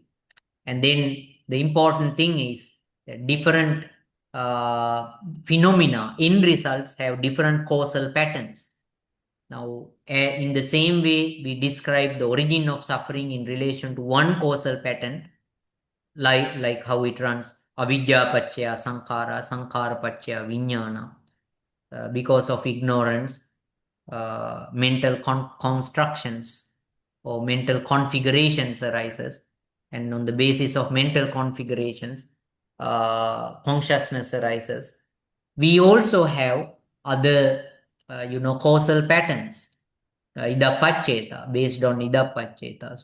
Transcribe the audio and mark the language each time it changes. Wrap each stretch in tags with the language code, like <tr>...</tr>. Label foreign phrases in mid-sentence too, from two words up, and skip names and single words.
<en>And then the important thing is that different phenomena in results have different causal patterns. Now, in the same way, we describe the origin of suffering in relation to one causal pattern, like how it runs:</en> <pi>avidya pacchaya sankhara, sankhara pacchaya vijnana.</pi> <en>Because of ignorance, mental constructions or mental configurations arises, and on the basis of mental configurations, consciousness arises. We also have other causal patterns, idapacheta, based on idapacheta.</en>